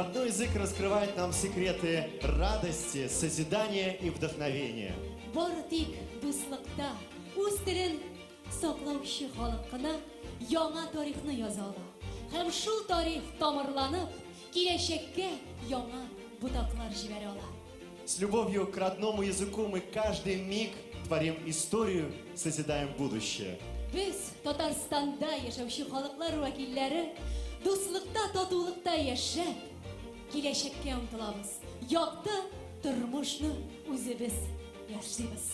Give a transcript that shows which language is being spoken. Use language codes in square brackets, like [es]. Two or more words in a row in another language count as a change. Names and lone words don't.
[ru] язык раскрывает нам секреты радости, созидания и вдохновения. [tt] Бары тик дуслыкта үз телен саклаучы халыкына яңа тарихны яза ала. Һәм шул тарих тамырланып, киләчәккә яңа бутаклар җибәрә ала. [ru] С любовью к родному языку мы каждый миг творим историю, созидаем будущее. [tt] Без Татарстанда яшәүче халыклар вәкилләре дуслыкта, татулыкта яшәп, киләчәккә омтылабыз. Якты тормышны үзебез яшибез.